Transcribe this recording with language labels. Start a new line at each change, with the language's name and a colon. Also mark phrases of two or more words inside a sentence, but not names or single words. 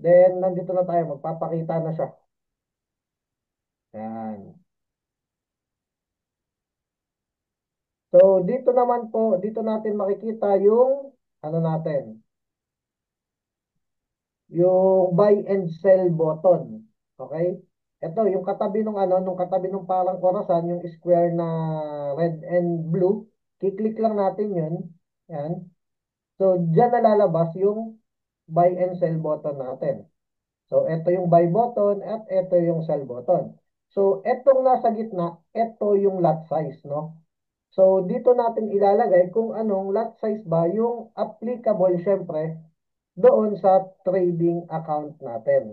Filipino: Then, nandito na tayo. Magpapakita na siya. Yan. So, dito naman po, dito natin makikita yung, ano natin, yung
English: buy and sell button.
Filipino: Okay? Ito, yung katabi nung ano, nung katabi nung parang orasan, yung square na
English: red and blue,
Filipino: kiklik lang natin yun. Yan. So, dyan nalalabas yung
English: buy and sell button
Filipino: natin. So, ito yung
English: buy button
Filipino: at ito yung
English: sell button.
Filipino: So, etong nasa gitna, ito yung
English: lot size,
Filipino: no? So, dito natin ilalagay kung anong
English: lot size
Filipino: ba yung applicable, syempre, doon sa
English: trading account
Filipino: natin.